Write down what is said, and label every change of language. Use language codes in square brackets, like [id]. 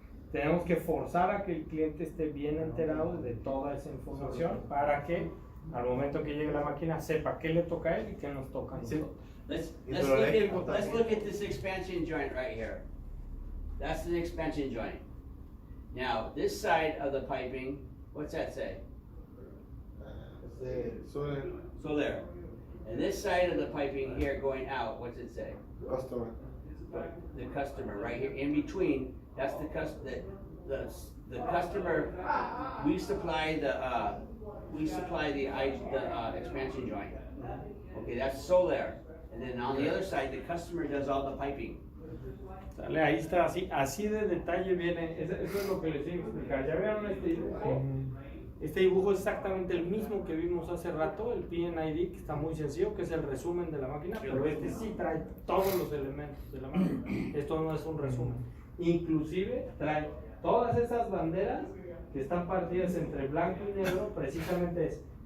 [es] Tenemos que forzar a que el cliente esté bien enterado de toda esa información para que al momento que llegue la máquina sepa qué le toca a él y qué nos toca a nosotros. [en] Let's look at this expansion joint right here. That's an expansion joint. Now, this side of the piping, what's that say? Solar. So there. And this side of the piping here going out, what's it say? Customer. The customer, right here, in between, that's the customer, we supply the expansion joint. Okay, that's Solar. And then on the other side, the customer does all the piping. [es] Sale, ahí está, así de detalle viene, eso es lo que les iba a explicar. ¿Ya vieron este dibujo? Este dibujo es exactamente el mismo que vimos hace rato, el PNID, que está muy sencillo, que es el resumen de la máquina, pero este sí trae todos los elementos de la máquina. Esto no es un resumen. Inclusive trae todas esas banderas que están partidas entre blanco y negro, precisamente es.